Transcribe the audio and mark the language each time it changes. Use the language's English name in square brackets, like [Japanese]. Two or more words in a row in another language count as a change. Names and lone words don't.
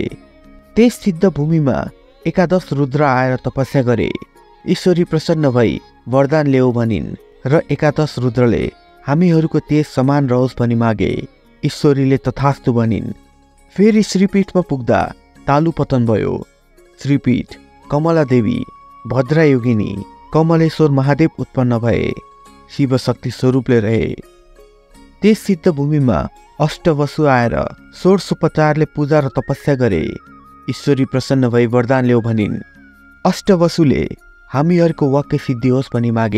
[Nepali] त्यस सिद्ध भूमिमा 11 रुद्र आएर तपस्या गरे। ईश्वरी प्रसन्न भई वरदान ल्याऊ भनिन् र 11 रुद्रले हामीहरूको तेज समान रहोस् भनी मागे। ईश्वरीले तथास्तु भनिन्। फेरि श्रीपीठमा पुग्दा तालु पतन भयो। श्रीपीठ कमला देवी भद्रा योगिनी कमलेश्वर महादेव उत्पन्न भए शिवशक्ति स्वरूपले रहे। त्यस सिद्ध भूमिमा अष्टवसु आएर षोडशोपचारले पूजा र तपस्या गरे। ईश्वरी प्रसन्न भई वरदान ल्याऊ भनिन्। अष्टवसुले हामीहरूको वाक्य सिद्धि होस् भनी मागे।